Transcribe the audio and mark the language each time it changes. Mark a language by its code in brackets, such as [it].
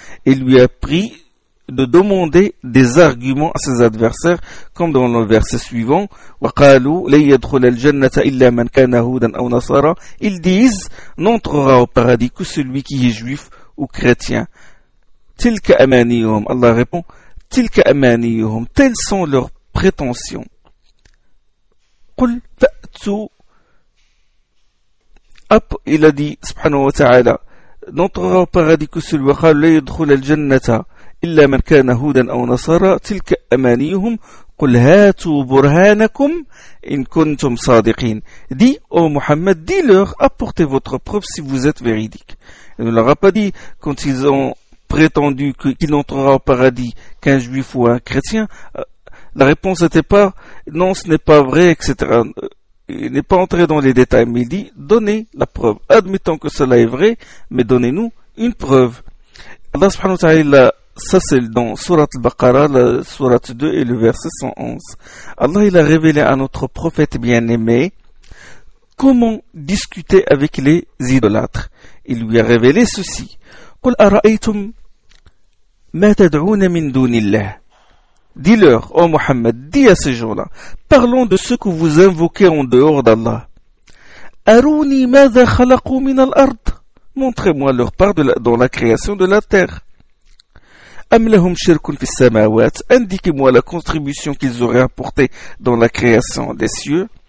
[fr] Il lui a appris de demander des arguments à ses adversaires, comme dans le verset suivant, وَقَالُوا لَيَدْخُلَ الْجَنَّةَ إِلَّا مَنْ كَانَ هُودًا أَوْ نَصَارًا, ils disent, n'entrera au paradis que celui qui est juif ou chrétien. تِلْكَ أَمَانِيُهُمْ, Allah répond, تِلْكَ أَمَانِيُهُمْ, telles sont leurs prétentions. [ar] قُلْ فَأْتُوا, il a dit, subhanahu wa ta'ala, n'entrera au paradis que celui qui est juif ou chrétien, لَيَدْخُلَ الْجَنَّةَ إلا من كان هودا أو نصارى تلك أمانيهم قل هاتوا برهانكم إن كنتم صادقين. [fr] دي أو محمد دي لور apportez votre preuve si vous êtes véridique. Il ne leur a pas dit quand ils ont prétendu qu'il n'entrera au paradis qu'un juif ou un chrétien, La réponse n'était pas non, ce n'est pas vrai, etc. Il n'est pas entré dans les détails, mais il dit donnez la preuve. Admettons que cela est vrai, mais donnez-nous une preuve. Allah subhanahu wa ta'ala, ça c'est dans Surat al-Baqarah, la Surat 2 et le verset 111. Allah il a révélé à notre prophète bien-aimé comment discuter avec les idolâtres. Il lui a révélé ceci. [ar] قل أرأيتم ما تدعون من دون الله. [fr] Dis-leur, ô Muhammad, dis à ces gens-là, parlons de ce que vous invoquez en dehors d'Allah. [ar] أروني ماذا خلقوا من الأرض. [fr] Montrez-moi leur part dans la création de la terre. [ar] أم لهم شرك في السماوات. [fr] Indiquez-moi la contribution qu'ils auraient apportée dans la création des cieux.